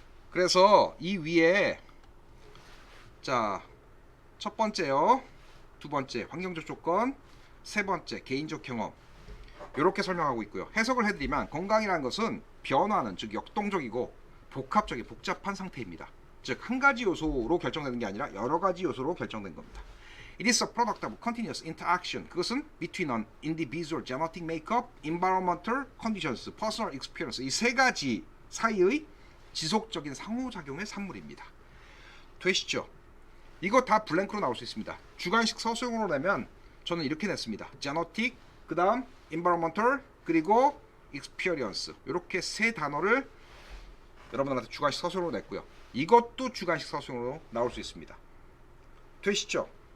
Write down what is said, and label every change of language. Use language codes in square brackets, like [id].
[ko] 그래서 이 위에 자, 첫 번째요, 두 번째 환경적 조건, 세 번째 개인적 경험, 이렇게 설명하고 있고요. 해석을 해드리면 건강이라는 것은 변화하는, 즉 역동적이고 복합적인 복잡한 상태입니다. 즉 한 가지 요소로 결정되는 게 아니라 여러 가지 요소로 결정된 겁니다. [en] It is a product of continuous interaction. [ko] 그것은 [en] between an individual genetic makeup, environmental conditions, personal experience, [ko] 이 세 가지 사이의 지속적인 상호작용의 산물입니다. 되시죠? 이거 다 블랭크로 나올 수 있습니다. 주관식 서술형으로 내면 저는 이렇게 냈습니다. genetic, 그 다음 environmental, 그리고 experience, 이렇게 세 단어를 여러분들한테 주관식 서술형으로 냈고요. 이것도 주관식 서술형으로 나올 수 있습니다. 되시죠?